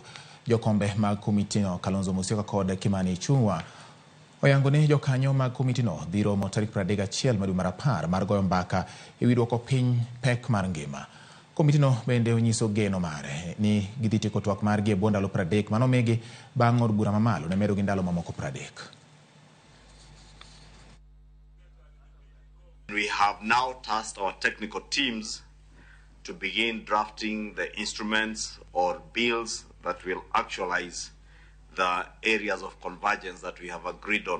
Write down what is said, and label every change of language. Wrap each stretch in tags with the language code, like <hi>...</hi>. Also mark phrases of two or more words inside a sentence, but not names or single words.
<luo>Jokombe mag komiti no Kalonzo Musyoka kod Kimani Ichung'wa oyango ni jokanyo mag komiti no dhi romo tarik 31 dwe mar 10 mar goyo mbaka e wi duoko piny pek mar ngima. Komiti no bende onyiso geno mare ni gidhi tieko twak margi e bwo ndalo 30 manomigi bang' od bura mamalo ne medo gi ndalo mamoko 30.</luo> <en>We have now tasked our technical teams to begin drafting the instruments or bills that will actualize the areas of convergence that we have agreed on.</en>